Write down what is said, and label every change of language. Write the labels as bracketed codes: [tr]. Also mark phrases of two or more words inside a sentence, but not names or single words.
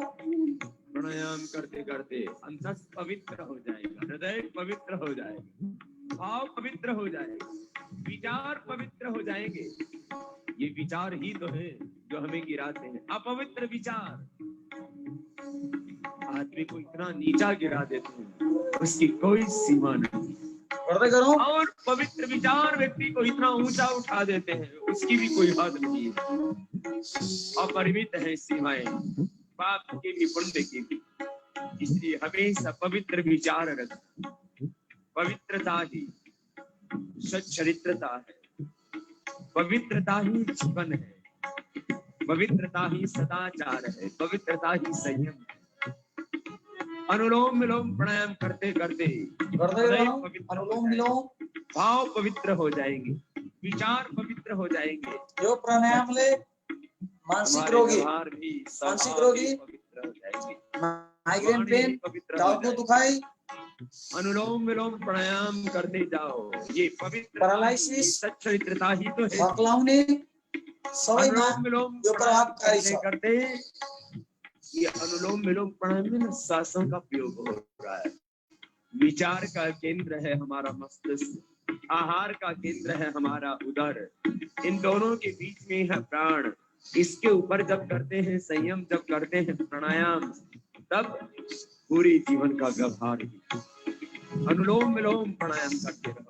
[hi] प्राणायाम करते करते अंतस पवित्र हो जाएगा, हृदय पवित्र हो जाएगा, भाव पवित्र हो जाएगा, विचार पवित्र हो जाएंगे। ये विचार ही तो है जो हमें गिराते हैं, अपवित्र विचार। आदमी को इतना नीचा गिरा देते हैं उसकी कोई सीमा नहीं। [ne] गर्दै गरौँ। [hi] और पवित्र विचार व्यक्ति को इतना ऊंचा उठा देते हैं उसकी भी कोई हद नहीं है। अपरिमित है सीमाएं पाप की भी पुण्य की भी। इसलिए हमेशा पवित्र विचार रखना। पवित्रता ही सच्चरित्रता है, पवित्रता ही जीवन है, पवित्रता ही सदाचार है, पवित्रता ही संयम है। अनुलोम विलोम प्राणायाम करते करते [ne] गर्दै गरौँ। [hi] पवित्र हो अनुलोम जाएंगे, विलोम। भाव पवित्र हो जाएंगे, विचार पवित्र हो जाएंगे, [ne] यो प्राणायामले मानसिक [hi] हमारे [ne] रोगी, [hi] व्यवहार भी [ne] मानसिक [hi] स्वभाव [ne] रोगी, [hi] भी पवित्र हो जाएंगे, [ne] माइग्रेन [hi] वाणी [ne] पेन, [hi] भी पवित्र हो [ne] टाउको [hi] जाएगी। [ne] दुखाइ, [hi] अनुलोम विलोम प्राणायाम करते जाओ, ये पवित्र [ne] पैरालिसिस, [hi] सच्चरित्रता ही तो है। [ne] हक्लाउने सबैमा [hi] अनुलोम विलोम [ne] यो [hi] प्राणायाम [ne] प्रभावकारी [hi] करते [ne] छ। [hi] करते ये अनुलोम विलोम प्राणायाम में ना श्वासों का प्रयोग हो रहा है। विचार का केंद्र है हमारा मस्तिष्क, आहार का केंद्र है हमारा उदर, इन दोनों के बीच में है प्राण। इसके ऊपर जब करते हैं संयम, जब करते हैं प्राणायाम, तब पूरी जीवन का व्यवहार अनुलोम विलोम प्राणायाम करते रहो।